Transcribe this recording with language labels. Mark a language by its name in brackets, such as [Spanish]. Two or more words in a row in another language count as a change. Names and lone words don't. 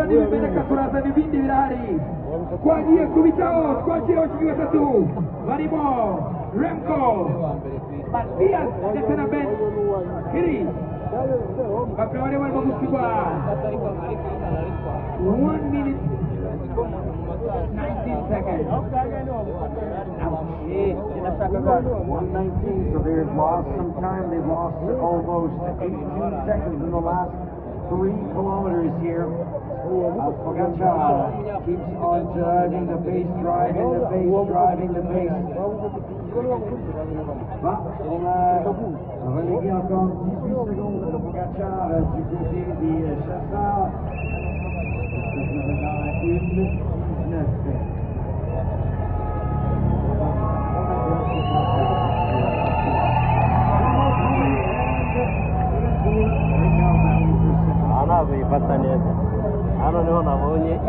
[Kinyarwanda] n'ibimeneka turazana ibindi birahari twagiye kubitaho twakira abakinnyi batatu barimo Remco Mathias ndetse na Ben Kiri bakaba bari barimo gusigwa [English] 1 minute 19 seconds 119, so they've lost some time. They've lost almost 18 seconds in the last 3 kilometers here. Pogacar keeps on driving the pace, driving the pace. [French] On a relégué encore 18 secondes pour Pogacar du côté des chasseurs. Ça faisait dans la 1:19. [Kinyarwanda] Ifata neza hano niho nabonye